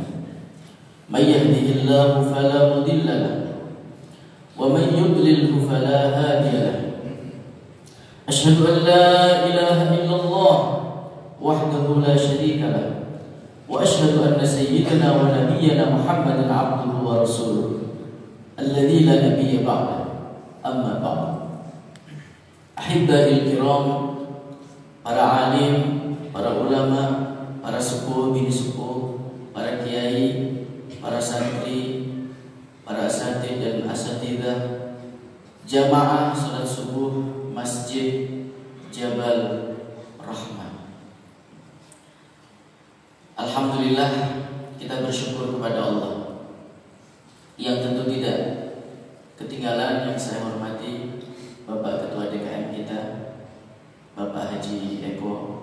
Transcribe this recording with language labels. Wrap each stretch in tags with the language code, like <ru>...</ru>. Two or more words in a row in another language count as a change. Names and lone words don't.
<ar>من يهده الله فلا مضل له ومن يضلل فلا هادي له. أشهد أن لا إله إلا الله وحده لا شريك له وأشهد أن سيدنا ونبينا محمدا عبده ورسوله الذي لا نبي بعده. أما بعد. أحبة الكرام,</ar> <id>para alim, para ulama, para sepuh, bini sepuh, para kiai, para santri, para asatid dan asatidah, jamaah salat subuh Masjid Jabal Rahmah. Alhamdulillah, kita bersyukur kepada Allah yang tentu tidak ketinggalan yang saya hormati Bapak Ketua DKM kita, Bapak Haji Eko.</id>